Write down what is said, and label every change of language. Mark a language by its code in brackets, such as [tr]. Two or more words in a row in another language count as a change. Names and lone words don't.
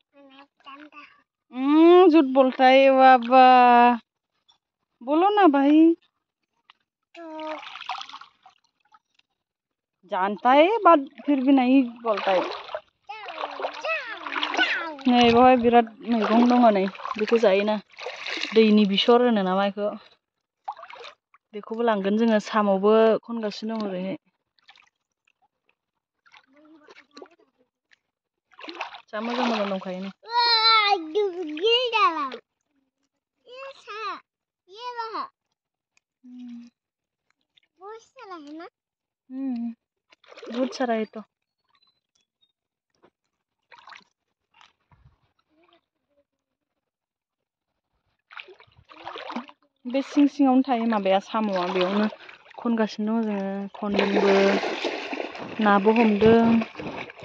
[hi] झूठ बोलता है बाबा, बोलो ना भाई। तो जानता है बात फिर भी नहीं बोलता है। [brx] नहीं बहाय बिराद मैगं दङ नै बेखौ जायोना, दैनि बिसर होनो नामा बेखौ, बेखौबो लांगोन जोङो। साम'बो खनगासिनो दङ ओरैहाय। जा मोजां मोजां दंखायो नै। [hi] बहुत सारा है तो। [brx] बे सिं सिङावनो थायो माबाया, साम'आ बेयावनो खनगासिनो दङ जोङो। खनदोंबो, नाबो हमदों।